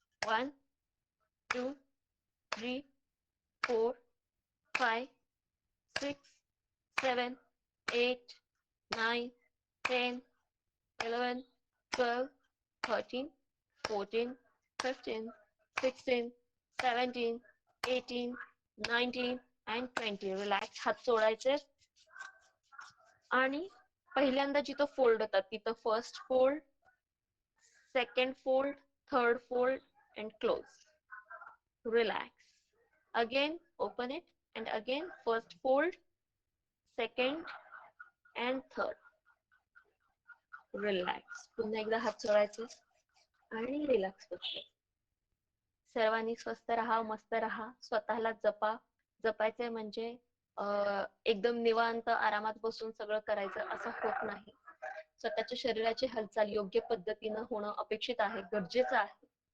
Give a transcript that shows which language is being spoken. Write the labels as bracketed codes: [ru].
[en] 1 2 3 4 5 6 7 8 9 10 11 12 13 14 15 16 17 18 19 and 20. Relax. [mr] हात सोडायचे आणि पहिल्यांदा जिथं फोल्ड होतात तिथं [en] First fold, second fold, third fold and close. Relax. Again open it and again first fold, second and third. Relax. [mr] पुन्हा एकदा हात सोडायचे आणि रिलॅक्स व्हायचे. सर्वांनी स्वस्थ राहा, मस्त राहा, स्वतःला जपा. जपायचंय म्हणजे एकदम निवांत आरामात बसून सगळं करायचं असं होत नाही. स्वतःच्या शरीराची हालचाल योग्य पद्धतीनं होणं अपेक्षित आहे, गरजेचं आहे.